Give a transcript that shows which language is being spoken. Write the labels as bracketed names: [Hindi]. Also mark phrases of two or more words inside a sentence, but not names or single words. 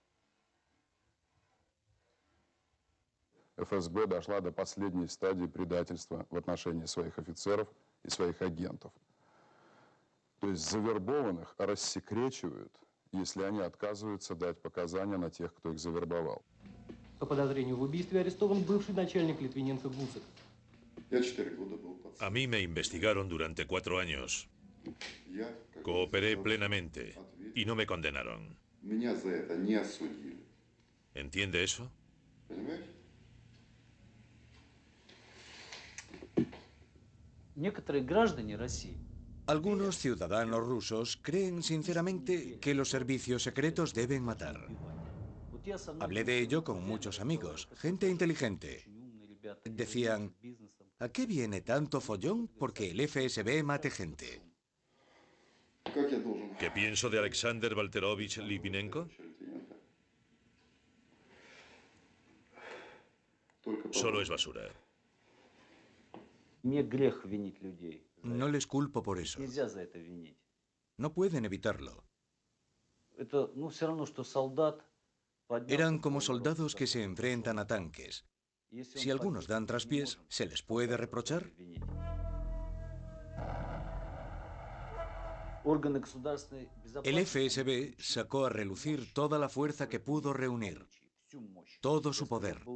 [Russian] ФСБ дошла до последней стадии предательства в отношении своих офицеров и своих агентов. То есть завербованных рассекречивают, если они отказываются дать показания на тех, кто их завербовал. По подозрению в убийстве арестован бывший начальник Литвиненко Гусак. Я 4 года был пацан. [Spanish] A mí me investigaron durante 4 años. Cooperé plenamente y no me condenaron. [Russian] Меня за это не осудили. [Spanish] ¿Entiende eso? [Russian] Понимаешь? Некоторые граждане России. [Spanish] Algunos ciudadanos rusos creen sinceramente que los servicios secretos deben matar. Hablé de ello con muchos amigos, gente inteligente. Decían, ¿a qué viene tanto follón porque el FSB mate gente? ¿Qué pienso de Alexander Valterovich Litvinenko? Solo es basura. [Russian] Не грех винить людей. [Spanish] No les culpo por eso. [Russian] Нельзя за это винить. [Spanish] No pueden evitarlo. [Russian] Это, все равно, что солдат. [Spanish] Eran como soldados que se enfrentan a tanques. Si algunos dan traspiés, ¿se les puede reprochar? El FSB sacó a relucir toda la fuerza que pudo reunir, todo su poder.